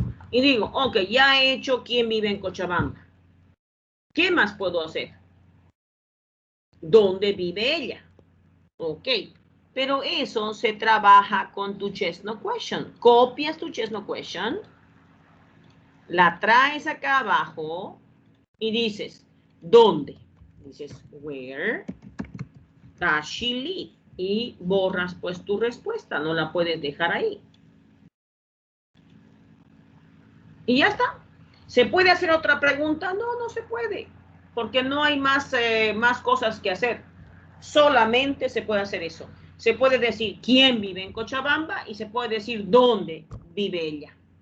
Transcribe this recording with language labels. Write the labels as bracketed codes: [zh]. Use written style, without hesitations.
[es] Y digo, ok, ya he hecho quién vive en Cochabamba. ¿Qué más puedo hacer? ¿Dónde vive ella? Ok. Pero eso se trabaja con tu yes no question. Copias tu yes no question, la traes acá abajo y dices, ¿dónde? Dices, [en] where does she live? [es] Y borras pues tu respuesta, no la puedes dejar ahí. Y ya está. ¿Se puede hacer otra pregunta? No, no se puede, porque no hay más cosas que hacer. Solamente se puede hacer eso. Se puede decir quién vive en Cochabamba y se puede decir dónde vive ella.